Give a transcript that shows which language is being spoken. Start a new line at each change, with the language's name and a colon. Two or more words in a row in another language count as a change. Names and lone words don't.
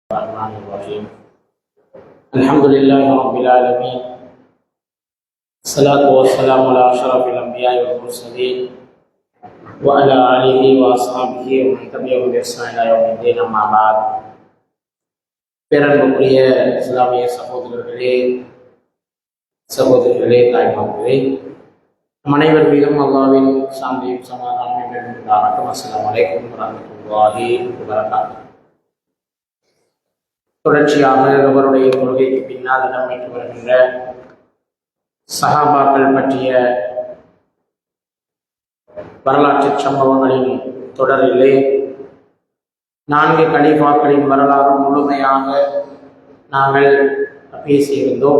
Arabic: الرحمن الرحيم الحمد لله رب العالمين الصلاة والسلام على أشرف الأنبياء والمرسلين وعلى آله وأصحابه ومن تبعهم بإحسان إلى يوم الدين أما بعد.
Tamil: பேரன்புக்குரிய இஸ்லாமிய சகோதரிகளே தாய்மார்களே, நம் அனைவர் மீதும் அல்லாஹ்வின் சாந்தியும் சமாதானமும் பெருமானாரும்
Arabic: السلام عليكم ورحمة الله وبركاته.
Tamil: தொடர்ச்சியாக அவருடைய கொள்கைக்கு பின்னால் இடம்பெற்று வருகின்ற சஹாபாக்கள் பற்றிய வரலாற்று சம்பவங்களின் தொடரிலே 4 கலீஃபாக்களின் வரலாறு முழுமையாக நாங்கள் பேசியிருந்தோம்.